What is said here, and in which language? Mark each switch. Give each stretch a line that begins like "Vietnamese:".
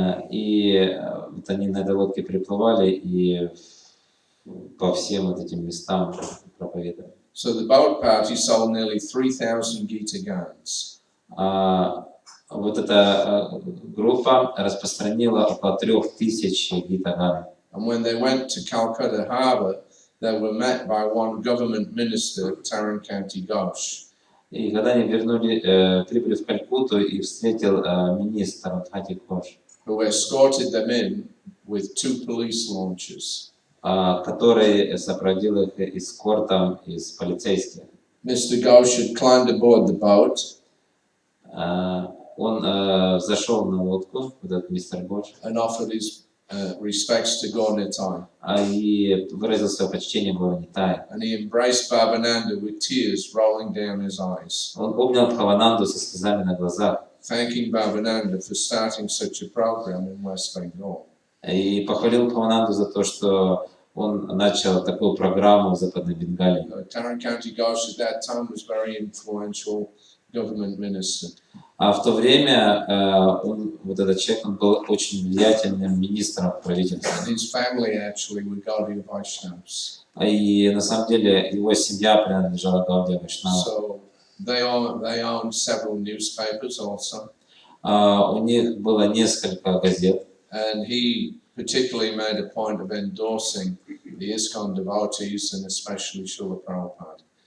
Russian: И вот они на этой лодке приплывали и по всем вот этим местам проповедовали.
English: So the boat party sold nearly 3,000 Gita Gans.
Russian: Вот эта группа распространила около 3000 гитаган.
English: And when they went to Calcutta Harbour, they were met by one government minister, Tarankanti Ghosh.
Russian: И когда они прибыли в Калькутту, их встретил министр Таранканти Гhoш,
English: who escorted them in with 2 police launches.
Russian: который сопроводил их эскортом из полицейских.
English: Mr. Ghosh had climbed aboard the boat.
Russian: Он зашел на лодку, этот мистер Гош,
English: and offered his respects to Gaur-Nitai.
Russian: И выразил свое почтение Gaur-Nitai.
English: And he embraced Bhavananda with tears rolling down his eyes.
Russian: Он обнял Бхавананду со слезами на глазах.
English: Thanking Bhavananda for starting such a program in West Bengal.
Russian: И похвалил Бхавананду за то, что он начал такую программу в Западной Бенгалии.
English: Tarankanti Ghosh at that time was very influential government minister.
Russian: А в то время вот этот человек, он был очень влиятельным министром правительства.
English: His family actually were Gaudiya Vaishnavas.
Russian: И на самом деле его семья принадлежала Гаудия Вайшнава.
English: So they owned several newspapers also.
Russian: У них было несколько газет.
English: And he particularly made a point of endorsing the ISKCON devotees and especially Srila Prabhupada.